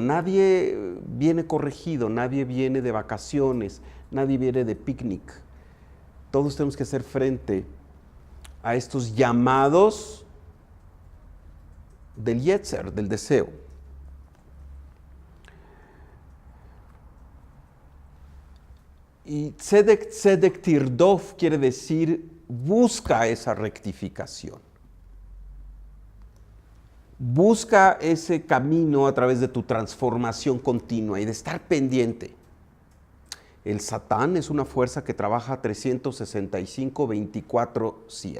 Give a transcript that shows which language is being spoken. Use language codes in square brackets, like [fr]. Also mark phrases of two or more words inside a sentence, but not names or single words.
[es] Nadie viene corregido, nadie viene de vacaciones, nadie viene de picnic. Todos tenemos que hacer frente a estos llamados del yetzer, del deseo. Y [he] צדק צדק תרדוף [es] quiere decir busca esa rectificación. Busca ese camino a través de tu transformación continua y de estar pendiente. El Satán es una fuerza que trabaja 365, 24/7.